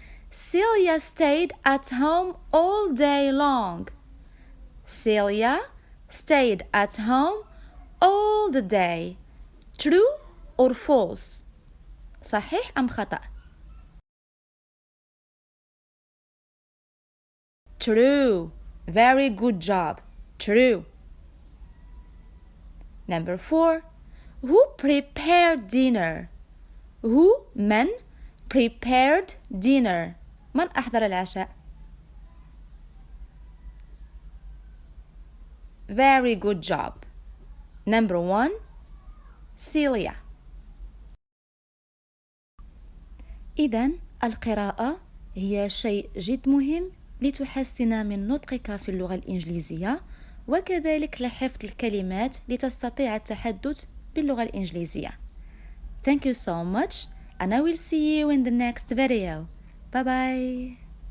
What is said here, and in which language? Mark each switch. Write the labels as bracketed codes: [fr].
[en] Celia stayed at home all day long. Celia stayed at home all the day. True or false? [ar] صحيح أم خطأ؟ [en] True. Very good job. True. Number 4. Who prepared dinner? Who [ar] من [en] prepared dinner? [ar] من أحضر العشاء؟ [en] Very good job. Number 1. Celia. [ar] إذن القراءة هي شيء جد مهم لتحسن من نطقك في اللغة الإنجليزية، وكذلك لحفظ الكلمات لتستطيع التحدث باللغة الإنجليزية. [en] Thank you so much and I will see you in the next video. Bye bye.